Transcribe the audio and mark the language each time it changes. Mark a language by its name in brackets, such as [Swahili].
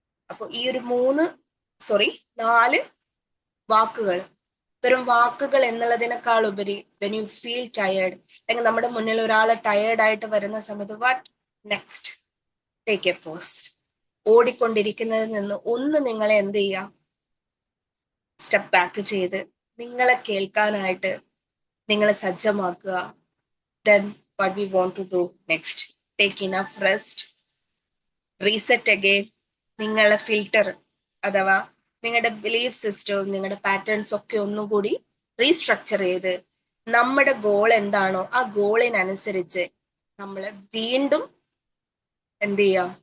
[Malayalam] അപ്പൊ ഈ ഒരു 4 വാക്കുകൾ, വെറും വാക്കുകൾ എന്നുള്ളതിനേക്കാൾ ഉപരി [English] when you feel tired, [Malayalam] അല്ലെങ്കിൽ നമ്മുടെ മുന്നിൽ ഒരാൾ ടയേർഡ് ആയിട്ട് വരുന്ന സമയത്ത് [English] What next? Take a pause. [Malayalam] ഓടിക്കൊണ്ടിരിക്കുന്നതിൽ നിന്ന് ഒന്ന് നിങ്ങളെ എന്ത് ചെയ്യാം? സ്റ്റെപ്പ് ബാക്ക് ചെയ്ത് നിങ്ങളെ കേൾക്കാനായിട്ട് നിങ്ങളെ സജ്ജമാക്കുക. [English] Then what we want to do next? Take enough rest. Reset again. [Malayalam] നിങ്ങളെ ഫിൽട്ടർ അഥവാ നിങ്ങളുടെ ബിലീഫ് സിസ്റ്റവും നിങ്ങളുടെ പാറ്റേൺസ് ഒക്കെ ഒന്നും കൂടി റീസ്ട്രക്ചർ ചെയ്ത് നമ്മുടെ ഗോൾ എന്താണോ ആ ഗോളിനനുസരിച്ച് നമ്മളെ വീണ്ടും എന്ത് ചെയ്യുക?